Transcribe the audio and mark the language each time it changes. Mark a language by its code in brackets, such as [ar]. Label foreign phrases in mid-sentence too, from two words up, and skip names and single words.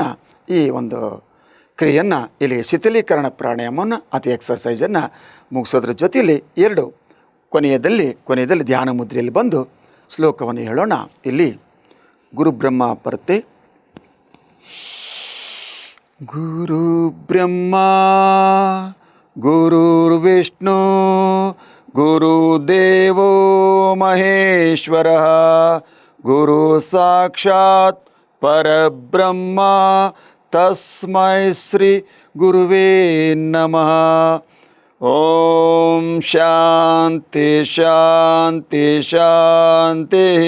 [kn] ಈ ಒಂದು ಕ್ರಿಯೆಯನ್ನು ಇಲ್ಲಿ ಶಿಥಿಲೀಕರಣ ಪ್ರಾಣಾಯಾಮವನ್ನು ಅಥವಾ ಎಕ್ಸರ್ಸೈಸನ್ನು ಮುಗಿಸೋದ್ರ ಜೊತೆಯಲ್ಲಿ ಎರಡು ಕೊನೆಯದಲ್ಲಿ ಧ್ಯಾನ ಮುದ್ರೆಯಲ್ಲಿ ಬಂದು ಶ್ಲೋಕವನ್ನು ಹೇಳೋಣ. ಇಲ್ಲಿ ಗುರುಬ್ರಹ್ಮ ಬರುತ್ತೆ. [sa] ಗುರು ಬ್ರಹ್ಮ ಗುರುರ್ವಿಷ್ಣು ಗುರುದೇವೋ ಮಹೇಶ್ವರ ಗುರು ಸಾಕ್ಷಾತ್ ಪರಬ್ರಹ್ಮ ತಸ್ಮೈ ಶ್ರೀ ಗುರುವೇ ನಮಃ. ಓಂ ಶಾಂತಿ ಶಾಂತಿ ಶಾಂತಿ.